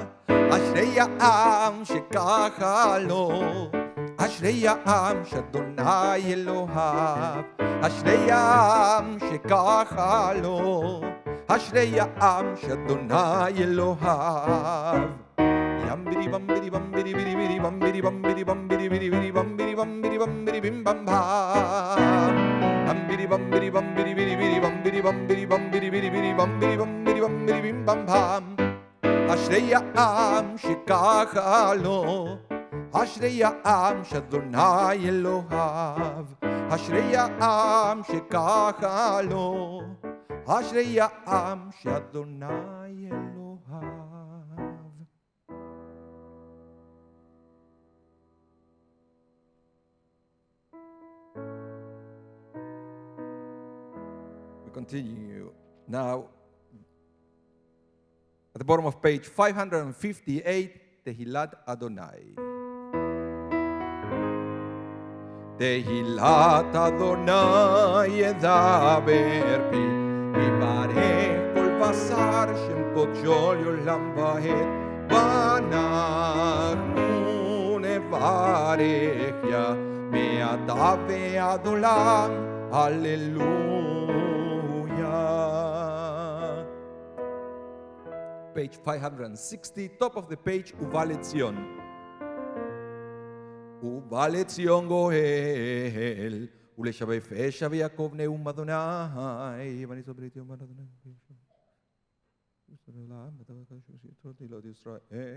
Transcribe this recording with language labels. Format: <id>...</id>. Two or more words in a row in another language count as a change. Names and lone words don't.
<he>אשרי העם שככה לו, אשרי העם שה׳ אלהיו. אשרי העם שככה לו, אשרי העם שה׳ אלהיו. Bam bidi bam bidi bam bidi bidi bidi bam bidi bam bidi bam bidi bidi bidi bam bidi bam bidi bam bidi bim bam bam. Bam bidi bam bidi bam bidi bidi bidi bam bidi bam bidi bam bidi bidi bidi bam bidi bam bidi bam bidi bim bam bam. אשרי העם שככה לו, אשרי העם שה׳ אלהיו. אשרי העם שככה לו, אשרי העם שה׳ אלהיו.</he> <en>Continue. Now, at the bottom of page 558,</en> <he>תהלת ה. תהלת ה׳ ידבר פי, ויברך כל בשר שם קדשו לעולם ועד, ואנחנו נברך יה מעתה ועד עולם.</he> <en>Hallelujah. Page 560, top of the page,</en> <he>ובא לציון. ובא לציון גואל, ולשבי פשע ביעקב נאם ה׳, ונצות ברית יום ה׳, ישראל.</he>